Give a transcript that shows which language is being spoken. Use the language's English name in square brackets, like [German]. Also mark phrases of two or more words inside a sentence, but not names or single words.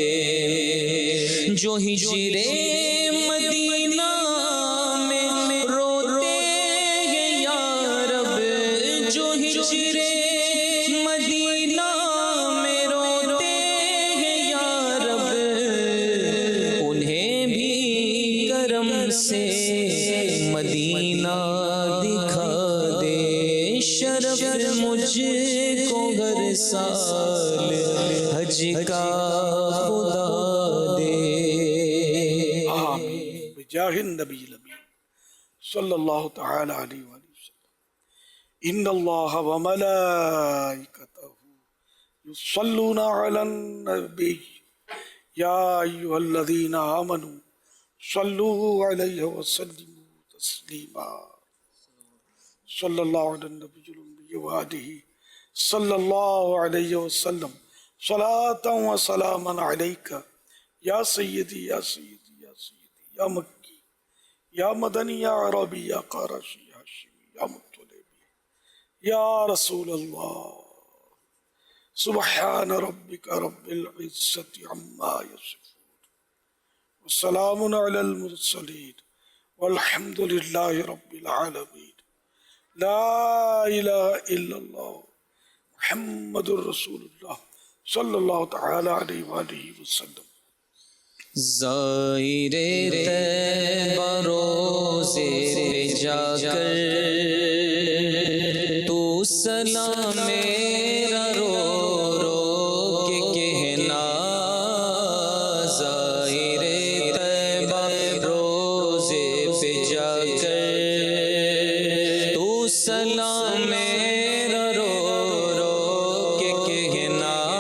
[Hindi] जो हिजरे मदीना में रोते हैं या रब, जो हिजरे मदीना में रोते हैं या रब, उन्हें भी करम से मदीना दिखा दे। शरफ मुझको हर साल हज का खुदा दे। [Arabic] آمين بجاه النبي الأمين صلى الله تعالى عليه وسلم. إن الله وملائكته يصلون على النبي يا أيها الذين آمنوا صلوا عليه وسلموا تسليما. صلى الله عليه النبي الأمي وآله صلى الله عليه وسلم. صلاة وسلاما عليك يا سيدي يا سيدي يا سيدي يا مكي يا مدني يا عربي يا قرشي يا هاشمي يا مطلبي يا رسول الله. سبحان ربك رب العزة عما يصفون وسلام على المرسلين والحمد لله رب العالمين. لا إله إلا الله محمد رسول الله صلى الله تعالى عليه وسلم. [Hindi] ज़ाहिरे तैबा रोज़े पे जाकर तू सलाम मेरा रो रो के कहना। ज़ाहिरे तैबा रोज़े पे जाकर तू सलाम मेरा रो रो के कहना।